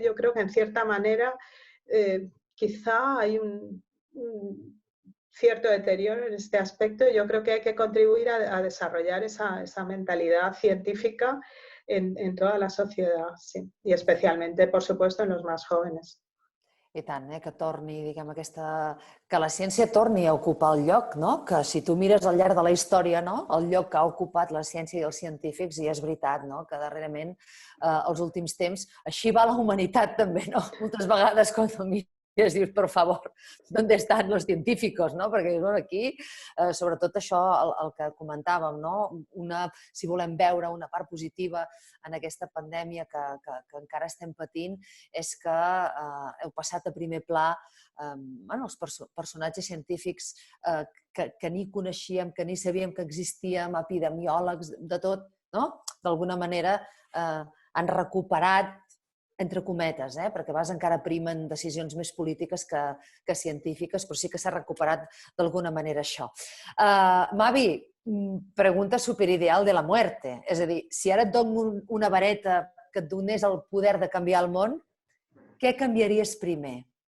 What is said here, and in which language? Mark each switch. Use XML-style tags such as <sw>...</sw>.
<es>Yo creo que en cierta manera quizá hay un cierto deterioro en este aspecto. Yo creo que hay que contribuir a desarrollar esa mentalidad científica en toda la sociedad, sí, y especialmente, por supuesto, en los más jóvenes.</es> <ca>I tant, que torni, diguem, que la ciència torni a ocupar el lloc, no? Que si tu mires al llarg de la història, no?, el lloc que ha ocupat la ciència i els científics, i és veritat, no?, que darrerament, els últims temps, així va la humanitat també, no? Moltes vegades, quan I es dius, per favor,</ca> <es>¿dónde están los científicos?</es> <ca>No? Perquè bueno, aquí, sobretot això, el que comentàvem, no? Si volem veure una part positiva en aquesta pandèmia que encara estem patint, és que heu passat a primer pla els personatges científics que ni coneixíem, que ni sabíem que existíem, epidemiòlegs, de tot, no? D'alguna manera han recuperat, entre cometes, perquè vas encara prima en decisions més polítiques que científiques, però sí que s'ha recuperat d'alguna manera això.</ca> <es>Mavi, pregunta superideal de la muerte.</es> <ca>És a dir, si ara et dono una vareta que et donés el poder de canviar el món, què canviaries primer?</ca>